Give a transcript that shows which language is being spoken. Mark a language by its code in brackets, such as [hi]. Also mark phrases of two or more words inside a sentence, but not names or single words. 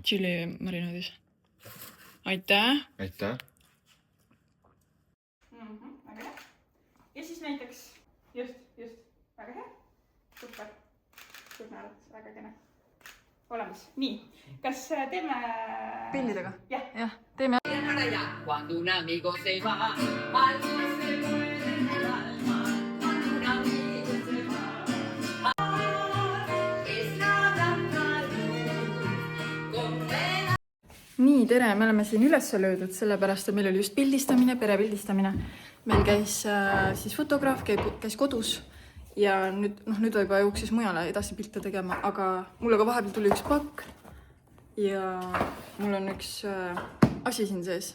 [et] tšilli marinaadis. Aitäh! Aitäh! Väga hea. Ja siis näiteks just. Väga hea. Super. Naerad, väga kena. Olemas. Nii. Kas teeme... Pillidega? Jah. Teeme. [es] Cuando un amigo se va, algo se muere en el alma. Cuando un amigo se va, es nada [et] Nii, tere! Me oleme siin üles löödud, sellepärast, et meil oli just pildistamine, perepildistamine. Meil käis siis fotograaf, käis kodus ja nüüd ta juba jooksis mujale edasi pilte tegema, aga mulle ka vahepeal tuli üks pakk ja mul on üks asi siin sees.